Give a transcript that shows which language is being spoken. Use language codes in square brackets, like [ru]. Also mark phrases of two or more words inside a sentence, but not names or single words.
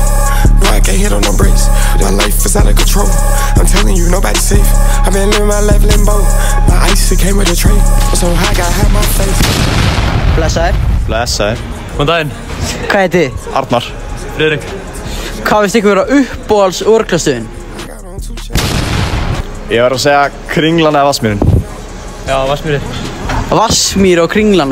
[en] No, I can't hit on no brakes. My life is out of control. I'm telling you, nobody's safe. I've been living my life limbo. My ice, it came with a tray. I'm so high, gotta have my face. [is] Blessaður. Blessaður. Góðan daginn. Hvað heiti þið? Arnar. Friðrik. Hvað finnst ykkur vera uppbóhalds örglastöðin? Ég var að segja Kringlan eða Vatnsmýrin. Já, Vatnsmýri. Vatnsmýri og Kringlan.